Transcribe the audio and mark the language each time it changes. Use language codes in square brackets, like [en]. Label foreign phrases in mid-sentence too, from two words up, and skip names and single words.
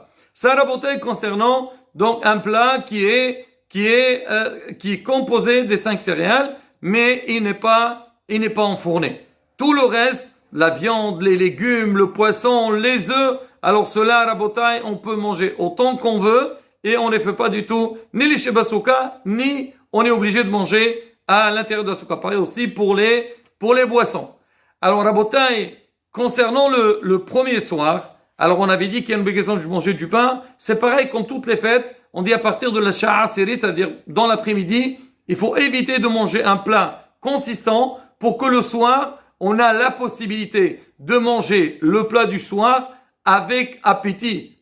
[fr] Ça raboté concernant donc un plat qui est composé des 5 céréales, mais il n'est pas enfourné. Tout le reste, la viande, les légumes, le poisson, les œufs, alors cela rabotai, on peut manger autant qu'on veut et on ne fait pas du tout ni l' [he] לשב בסוכה, [fr] ni on est obligé de manger à l'intérieur de la souka. Pareil aussi pour les boissons. Alors, Rabotai, concernant le premier soir, alors on avait dit qu'il y a une obligation de manger du pain. C'est pareil comme toutes les fêtes. On dit à partir de la [he] שעה עשירית, [fr] c'est-à-dire dans l'après-midi, il faut éviter de manger un plat consistant pour que le soir, on a la possibilité de manger le plat du soir avec appétit.